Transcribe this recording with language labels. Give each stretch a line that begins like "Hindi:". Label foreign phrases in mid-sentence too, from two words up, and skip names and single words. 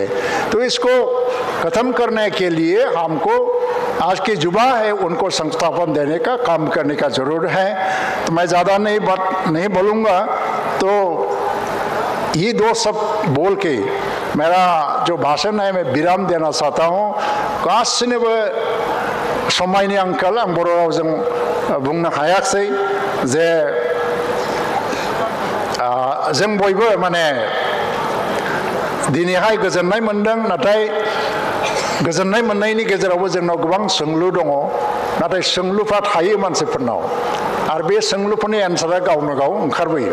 Hindi: तो इसको ख़त्म करने के लिए हमको आज के युवा है उनको संस्थापन देने का काम करने का ज़रूर है। तो मैं ज़्यादा नहीं बोलूँगा, तो ये दो सब बोल के मेरा जो भाषण है मैं विराम देना चाहता हूँ।
Bodo: गासिनोबो समायनि आंखाल आं बर' रावजों बुंनो हायाखै जे जों बयबो माने दिनैहाय गोजोननाय मोनदों, नाथाय गोजोननाय मोननायनि गेजेरावबो जोंनाव गोबां सोंलु दङ, नाथाय सोंलुफ्रा थायो मानसिफोरनाव, आरो बे सोंलुफोरनि एन्सारा गावनो गाव ओंखारबोयो।